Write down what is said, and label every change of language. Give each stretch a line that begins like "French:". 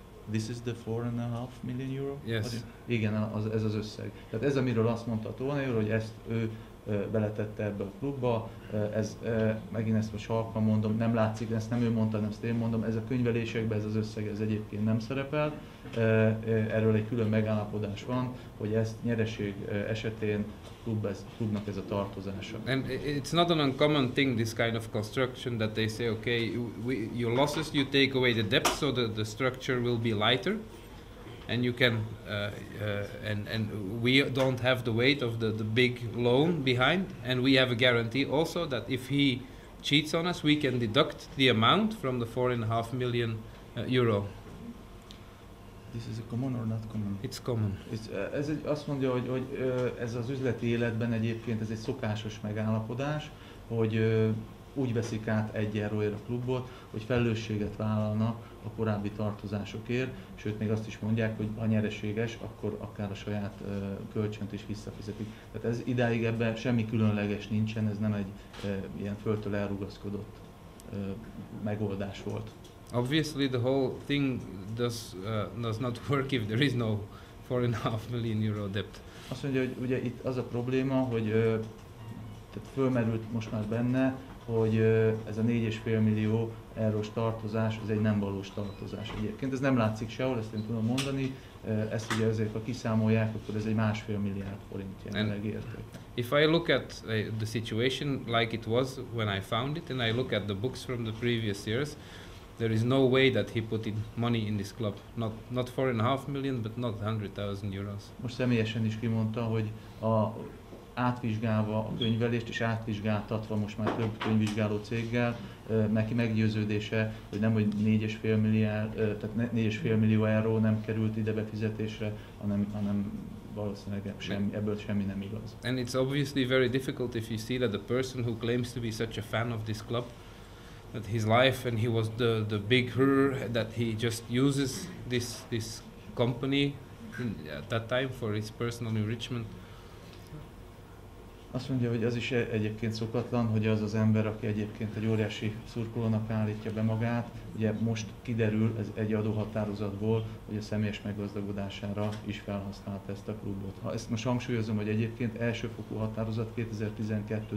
English: This is the 4.5 million euro? Yes.
Hungarian: Igen, ez az összeg. Tehát ez, amiről azt mondta a Tolnai úr, hogy ezt ő beletette ebbe a klubba, megint ezt most halkan mondom, nem látszik, ezt nem ő mondta, hanem ezt én mondom, ez a könyvelésekben ez az összeg ez egyébként nem szerepel, erről egy külön megállapodás van, hogy ezt nyereség esetén klubnak ez a tartozása.
English: And it's not an uncommon thing, this kind of construction, that they say, okay, your losses, you take away the debt, so the structure will be lighter. and you can and we don't have the weight of the big loan behind, and we have a guarantee also that if he cheats on us, we can deduct the amount from the 4.5 million euro. This is a common or not common? It's common.
Hungarian: Azt mondja, hogy ez az üzleti életben egyébként ez egy szokásos megállapodás, hogy úgy veszik át egy euróért a klubot, hogy felelősséget vállalnak a korábbi tartozásokért, sőt még azt is mondják, hogy ha nyereséges, akkor akár a saját kölcsönt is visszafizetik. Tehát ez idáig ebben semmi különleges nincsen, ez nem egy ilyen földtől elrugaszkodott megoldás volt.
English: Obviously, the whole thing does not work if there is no 4.5 million euro debt.
Hungarian: Azt mondja, hogy ugye itt az a probléma, hogy tehát fölmerült most már benne, hogy ez a 4,5 millió eurós tartozás, ez egy nem valós tartozás egyébként. Ez nem látszik sehol, ezt én tudom mondani, ezt ugye azért, ha kiszámolják, akkor ez egy 1,5 milliárd forint jelenleg értéke.
English: If I look at the situation like it was when I found it, and I look at the books from the previous years, there is no way that he put in money in this club. Not 4.5 million, but not 100,000 euros.
Hungarian: Most személyesen is kimondta, hogy átvizsgálva a könyvelést és átvizsgáltatva most már több könyvvizsgáló céggel, neki meggyőződése, hogy nem, hogy 4,5 millió euró nem került ide befizetésre, hanem valószínűleg ebből semmi nem igaz.
English: And it's obviously very difficult if you see that the person who claims to be such a fan of this club, that his life and he was the big her, that he just uses this company at that time for his personal enrichment.
Hungarian: Azt mondja, hogy az is egyébként szokatlan, hogy az az ember, aki egyébként egy óriási szurkolónak állítja be magát, ugye most kiderül ez egy adóhatározatból, hogy a személyes meggazdagodására is felhasználta ezt a klubot. Ha ezt most hangsúlyozom, hogy egyébként elsőfokú határozat 2012.